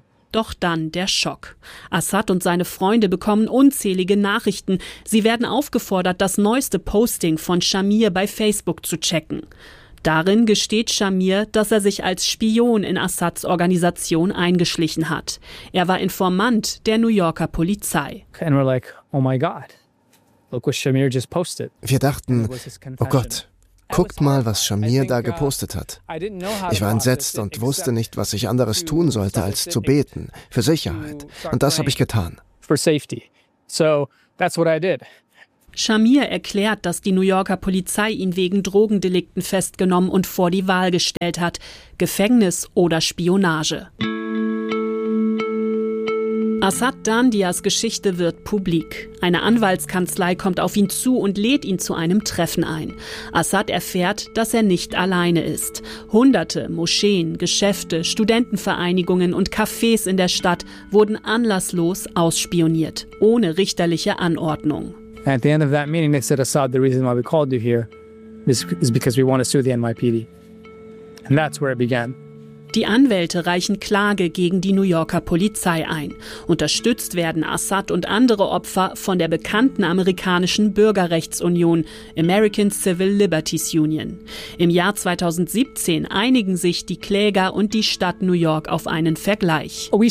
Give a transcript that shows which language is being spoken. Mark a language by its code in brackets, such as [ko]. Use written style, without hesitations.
[de] Doch dann der Schock. Assad und seine Freunde bekommen unzählige Nachrichten. Sie werden aufgefordert, das neueste Posting von Shamir bei Facebook zu checken. Darin gesteht Shamir, dass er sich als Spion in Assads Organisation eingeschlichen hat. Er war Informant der New Yorker Polizei. [en] And we're like, oh my God, look what Shamir just posted. [de] Wir dachten, oh Gott, guckt mal, was Shamir da gepostet hat. Ich war entsetzt und wusste nicht, was ich anderes tun sollte, als zu beten, für Sicherheit. Und das habe ich getan. [en] For safety. So, that's what I did. [de] Shamir erklärt, dass die New Yorker Polizei ihn wegen Drogendelikten festgenommen und vor die Wahl gestellt hat. Gefängnis oder Spionage. Assad Dandias Geschichte wird publik. Eine Anwaltskanzlei kommt auf ihn zu und lädt ihn zu einem Treffen ein. Assad erfährt, dass er nicht alleine ist. Hunderte Moscheen, Geschäfte, Studentenvereinigungen und Cafés in der Stadt wurden anlasslos ausspioniert, ohne richterliche Anordnung. [en] At the end of that meeting, they said, Assad, the reason why we called you here is because we want to sue the NYPD. And that's where it began. [de] Die Anwälte reichen Klage gegen die New Yorker Polizei ein. Unterstützt werden Assad und andere Opfer von der bekannten amerikanischen Bürgerrechtsunion, American Civil Liberties Union. Im Jahr 2017 einigen sich die Kläger und die Stadt New York auf einen Vergleich.